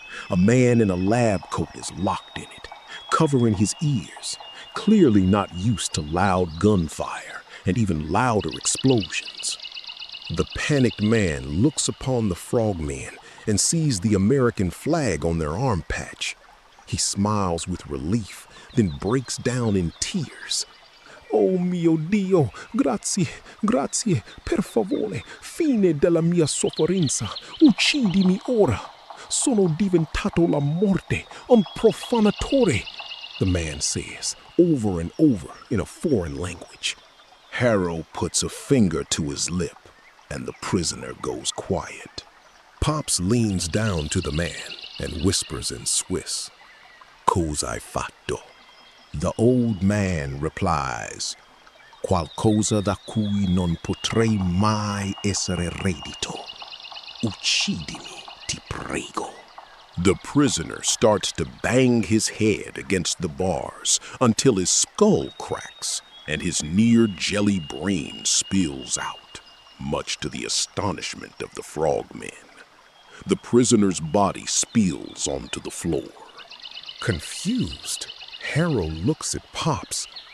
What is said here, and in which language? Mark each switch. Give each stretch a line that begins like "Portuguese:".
English: A man in a lab coat is locked in it, covering his ears, clearly not used to loud gunfire and even louder explosions. The panicked man looks upon the frogmen and sees the American flag on their arm patch. He smiles with relief, then breaks down in tears.
Italian: Oh mio Dio, grazie, grazie, per favore, fine della mia sofferenza, uccidimi ora. Sono diventato la morte, un profanatore,
English: the man says, over and over in a foreign language. Harrow puts a finger to his lip, and the prisoner goes quiet. Pops leans down to the man and whispers in Swiss,
Italian: "Cosa hai fatto?"
English: The old man replies,
Italian: "Qualcosa da cui non potrei mai essere reddito. Uccidimi, ti prego."
English: The prisoner starts to bang his head against the bars until his skull cracks and his near-jelly brain spills out, much to the astonishment of the frogmen. The prisoner's body spills onto the floor. Confused, Harrow looks at Pops.